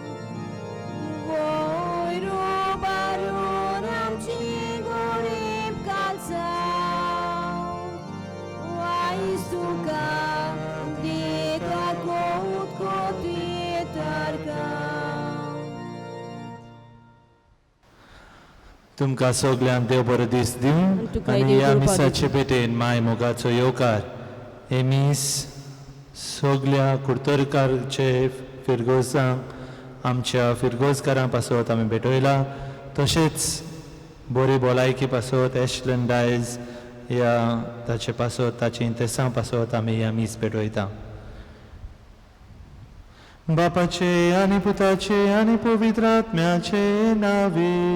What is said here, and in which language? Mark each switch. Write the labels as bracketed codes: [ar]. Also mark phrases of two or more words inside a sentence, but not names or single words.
[kok] Voiru baruan amci gorib kalzau. Aistuka dieta kot kotitargau. तुमकां सगल्यांक देव बरो दीस दिवं तुकाय आनी देव ह्या कृपा मिसाचे भेटेन माय मोगाचो येवकार हे मीस सगल्या कुडतरकारचे फिरगोजांक आमच्या फिरगोजकारां पासत आमी भेटयला तशेंच बरी भलायकी पासत एशलन डायज ह्या ताचे पासत ताचे इंतेसां पासत आमी ह्या मीस भेटयता बापाचे आनी पुताचे आनी पवित्र आत्म्याचे नावे